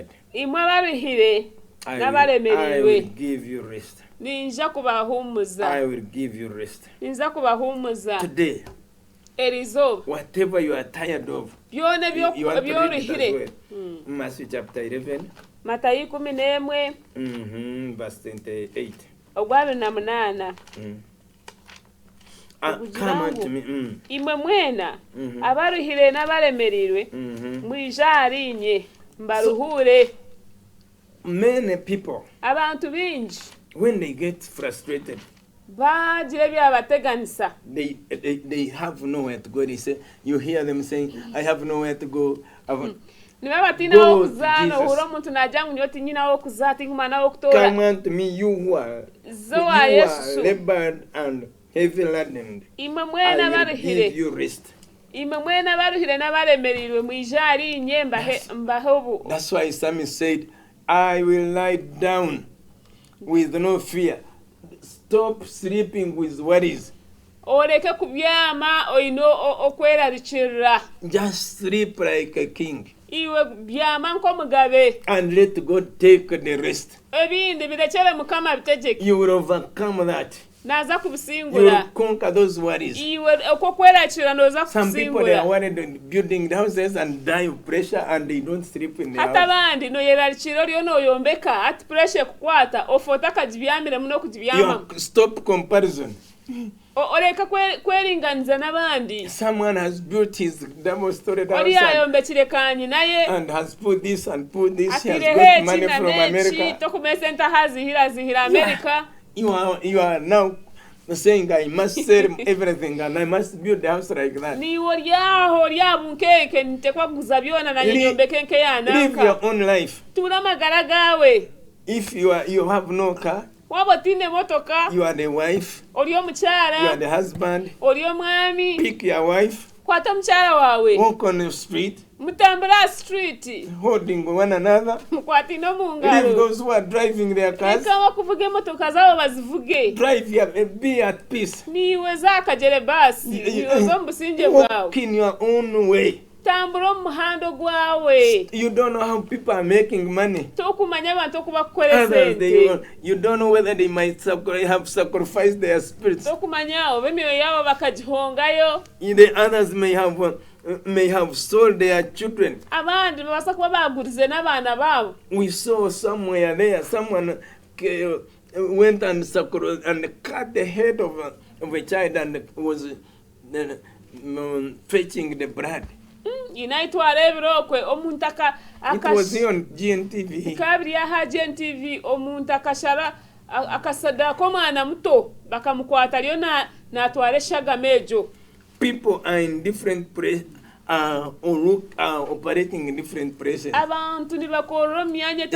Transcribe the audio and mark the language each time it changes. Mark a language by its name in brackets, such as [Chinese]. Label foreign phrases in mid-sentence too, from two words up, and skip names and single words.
[Nyankole] imwe abaruhire [English] I will [Nyankole] n'abaremereirwe [English] give you rest. [Nyankole] ninja kubahumuza [English] I will give you rest. [Nyankole] ninza kubahumuza [English] Today, [Nyankole] erizooba [English] whatever you are tired of, [Nyankole] byona [English] you want to read it as [Nyankole] ebyoruhire [English] well. Matthew chapter 11, [Nyankole] matayo 11 [English] verse 28. [Nyankole] ogwa 28 [English] Come unto me. [Nyankole] imwe mwena abaruhire n'abaremereirwe mwija ariinye mbaruhure [English] Many people, [Nyankole] abantu bingi [English] when they get frustrated, [Nyankole] bagira ebyabateganisa [English] they have nowhere to go. They say, you hear them saying, I have nowhere to go. [Nyankole] niba batiina [English] Go [Nyankole] w'okuza [English] to [Nyankole] nohura [English] Jesus. [Nyankole] omuntu najya ngu niyo tinyina w'okuza tingumana w'okutoora [English] Come unto me, you who are [Nyankole] Yesu. [English] labored and heavy laden. [Nyankole] imwe [English] I [Nyankole] mwena [English] will [Nyankole] baruhire [English] give you rest. [Nyankole] imwe mwena baruhire n'abaremereirwe mwija ariinye mbahe obu [English] That's why Psalmist said, I will lie down with no fear. Stop sleeping with worries. [Nyankole] oreke kubyama oine okwerarikirira [English] Just sleep like a king. [Nyankole] iwe byama nk'omugabe [English] and let God take the rest. [Nyankole] ebindi birekere mukama bitegeke [English] You will overcome that. [Nyankole] naza [English] You [Nyankole] kubisingura [English] will conquer those worries. [Nyankole] iwe okwo kwerakira noza [English] Some people they are [Nyankole] kubisingura [English] worried on building houses and die of pressure and they don't sleep in the [Nyankole] hata [English] house. [Nyankole] abandi noyerarikira oriyo noyombeka ati pressure kukwata ofota akagibyamire muno kugibyama [English] You stop comparison. [Nyankole] oreka kweringaniza n'abandi [English] Someone has built his double-story [Nyankole] ori [English] house [Nyankole] yayombekire kanyi naye [English] and has put this and put this. He has [Nyankole] atireho [English] got money [Nyankole] eki [English] from [Nyankole] na neki [English] America. [Nyankole] tokumesa ntahazihira Amerika [English] You are now saying I must sell everything and I must build a house like that. [Nyankole] niwo ryaho ryabunkenke nitekwaguza byona nanye [English] Live- [Nyankole] nyombekenke [English] Live [Nyankole] yananka [English] your own life. [Nyankole] tura amagara gawe [English] If you have no car, [Nyankole] waba otine motoka [English] you are the wife, [Nyankole] ori [English] you are [Nyankole] omukyala [English] the husband. [Nyankole] ori omwami [English] Pick your wife, [Nyankole] kwata omukyala wawe [English] walk on the street, [Nyankole] mutambula street [English] holding one another. [Nyankole] mukwatine omu [English] Leave [Nyankole] ngalo [English] those who are driving their cars. [Nyankole] leka bakuvuga emotoka zabo bazivuge [English] Drive your, be at peace. [Nyankole] niwe zakagere basi niwe zo mu businge [English] Walk [Nyankole] bwawe [English] in your own way. [Nyankole] tambula omu muhando gwawe [English] You don't know how people are making money. [Nyankole] tokumanya abantu okubakukolera [English] Others, [Nyankole] sente [English] you don't know whether they might have sacrificed their spirits. [Nyankole] tokumanya oba emyoyo yabo bakagihongayo [English] The others may have sold their children. [Nyankole] abandi babasa kuba bagurize n'abaana baabo [English] We saw somewhere there someone went and cut the head of a child and was fetching the blood. [Nyankole] inaitwara ebirokwe omuntu [English] It was here on GNTV. [Nyankole] kabiri yaha GNTV omuntu akashara akasadako omwana muto bakamukwata ariyo natwara eshagama egyo [English] People are in different places, are operating in different places. [Nyankole] abantu nibakorera omu myanya